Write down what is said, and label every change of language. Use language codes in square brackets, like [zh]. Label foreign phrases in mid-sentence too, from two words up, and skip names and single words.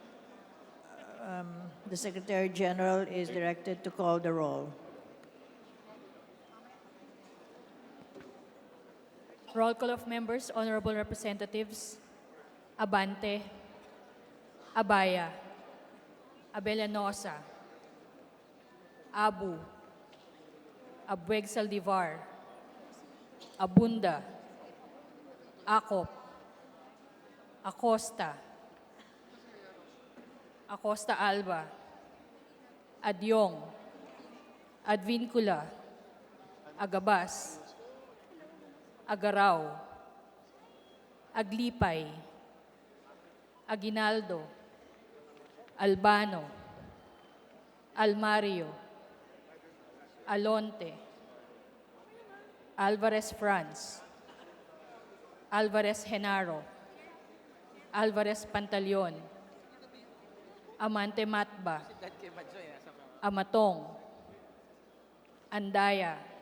[en] The Secretary General is directed to call the roll. Roll call of members, honorable representatives, Abante, Abaya, Abellanosa, Abu, Abueg Saldivar, Abunda, Acop, Acosta, Acosta Alba, Adyong, Advincula, Agabas, Agaraw, Aglipay, Aguinaldo, Albano, Almario, Alonte, Alvarez Franz, Alvarez Genaro, Alvarez Pantaleon, Amante Matba, Amatong, Andaya,